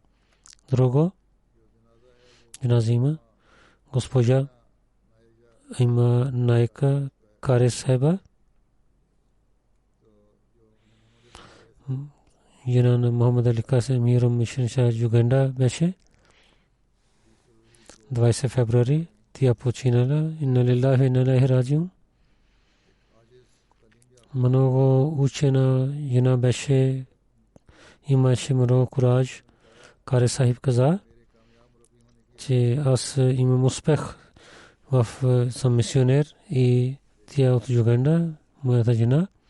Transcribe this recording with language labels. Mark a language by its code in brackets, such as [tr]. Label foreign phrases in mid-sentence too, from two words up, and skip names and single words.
[bg] Друго, джаназа има госпожа има Найка Каре Сайба, жена на Мохамед Али Касем Миром Мишен Шах Юганда беше. 20 февруари тя починала. [ar] إنا لله وإنا إليه راجعون. [bg] много учена жена беше, имаше много кураж. Кари Сахиб каза, че аз имам успех в съм мисионер и тя от Юганда, моята жена.